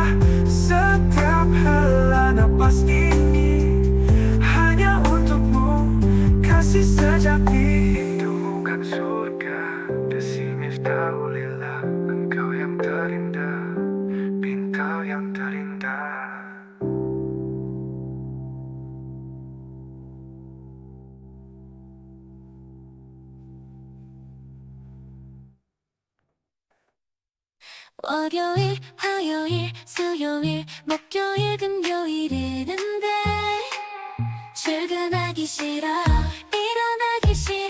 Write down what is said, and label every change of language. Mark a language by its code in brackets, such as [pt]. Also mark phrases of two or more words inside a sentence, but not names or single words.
[id] Setiap hela napas ini hanya untukmu, kasih sejati. Hidupmu kan surga. Desi Miftahulillah, engkau yang terindah, bintang yang terindah. [ko] 월요일, 화요일, 수요일, 목요일, 금요일이는데 출근하기 싫어, 일어나기 싫어.